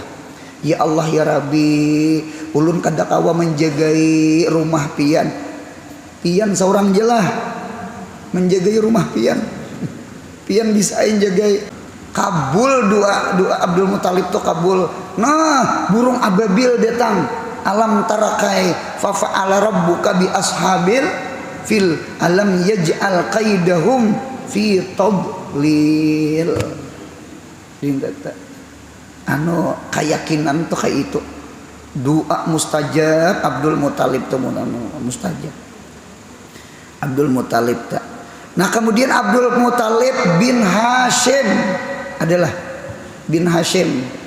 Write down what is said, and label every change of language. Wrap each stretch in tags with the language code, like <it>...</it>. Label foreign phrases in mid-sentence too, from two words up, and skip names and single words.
<ar>Ya Allah ya Rabbi,</ar> <bjn>ulun kada kawa menjagai rumah pian. Pian seorang jelah menjagai rumah pian. Pian bisa jagai. Kabul doa Abdul Muthalib itu kabul. Nah, burung ababil datang.</bjn> <ar>ألم تر كيف فعل ربك بأصحاب الفيل ألم يجعل كيدهم في تضليل. Dindata.</ar> <bjn>Anu keyakinan tuh kayak itu. Doa mustajab Abdul Muthalib tuh mustajab. Abdul Muthalib tak. Nah kemudian Abdul Muthalib bin Hashim adalah bin Hashim.</bjn>